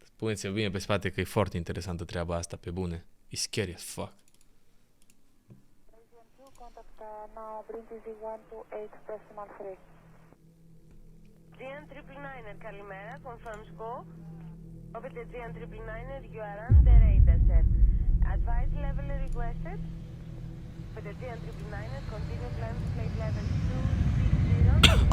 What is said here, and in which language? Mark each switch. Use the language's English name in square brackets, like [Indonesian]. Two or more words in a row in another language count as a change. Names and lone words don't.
[Romanian] Puneți-vă bine pe spate că e foarte interesantă treaba asta, pe bune. [English] E scary as fuck. Καλημέρα, confirm scope. Operator GN999, you are on the radar, sir. Advice level requested. Operator GN999, continue climb to flight level 260.